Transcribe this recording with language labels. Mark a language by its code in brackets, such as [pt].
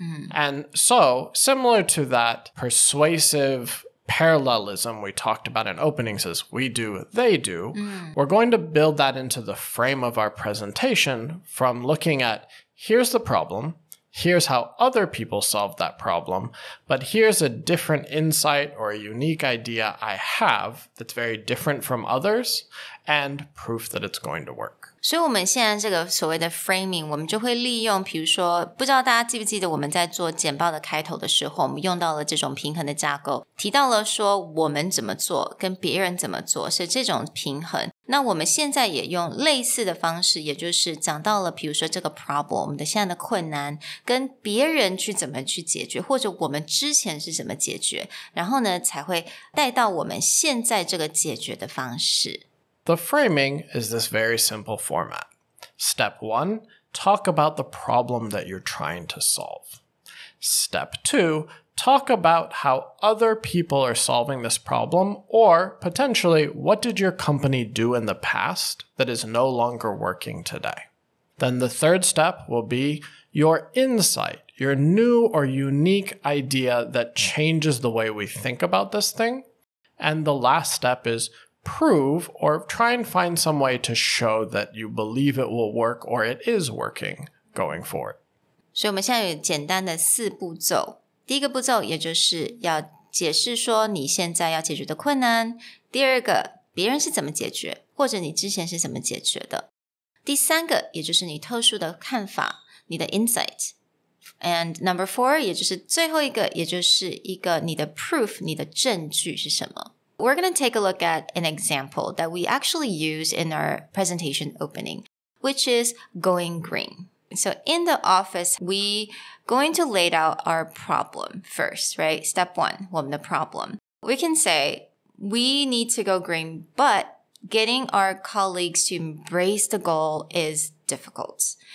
[en] And so, similar to that persuasive parallelism we talked about in openings as we do, they do, we're going to build that into the frame of our presentation from looking at, here's the problem, here's how other people solved that problem, but here's a different insight or a unique idea I have that's very different from others, and proof that it's going to work. [zh] 所以我们现在这个所谓的 framing， 我们就会利用，比如说不知道大家记不记得我们在做简报的开头的时候，我们用到了这种平衡的架构，提到了说我们怎么做跟别人怎么做是这种平衡。那我们现在也用类似的方式，也就是讲到了比如说这个 problem， 我们的现在的困难跟别人去怎么去解决，或者我们之前是怎么解决，然后呢才会带到我们现在这个解决的方式。 [en] The framing is this very simple format. Step 1, talk about the problem that you're trying to solve. Step 2, talk about how other people are solving this problem, or potentially, what did your company do in the past that is no longer working today? Then the third step will be your insight, your new or unique idea that changes the way we think about this thing. And the last step is prove or try and find some way to show that you believe it will work or it is working going forward. [zh] 所以我们现在有简单的4步骤。第一个步骤也就是要解释说你现在要解决的困难。第二个，别人是怎么解决，或者你之前是怎么解决的。第三个，也就是你特殊的看法，你的 insight。 [en] And number 4, [zh] 也就是最后一个，也就是一个你的 proof， 你的证据是什么。 [en] We're going to take a look at an example that we actually use in our presentation opening. which is going green. So in the office, we going to lay out our problem first, right? Step 1, [zh] 我们的 [en] problem. We can say, we need to go green, but getting our colleagues to embrace the goal is difficult.